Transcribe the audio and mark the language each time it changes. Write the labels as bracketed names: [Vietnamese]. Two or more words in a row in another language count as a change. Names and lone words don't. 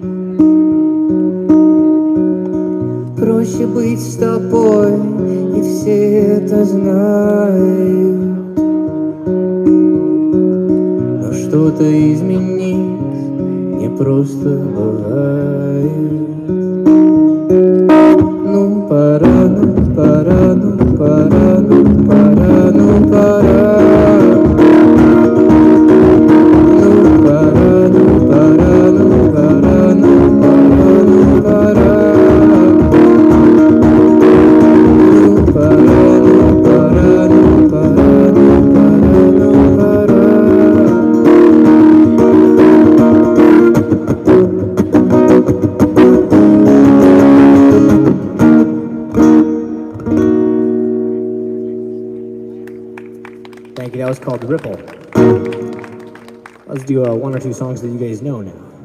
[Russian] Проще быть с тобой, и все это знают. Но что-то изменить не просто бывает. [Spanish] No para, no para, no para, no para, no para. No para, no para, no para, no para, no para. No para, no para, no para, no para, no para. [English] Thank you. That was called Ripple. Let's do one or two songs that you guys know now.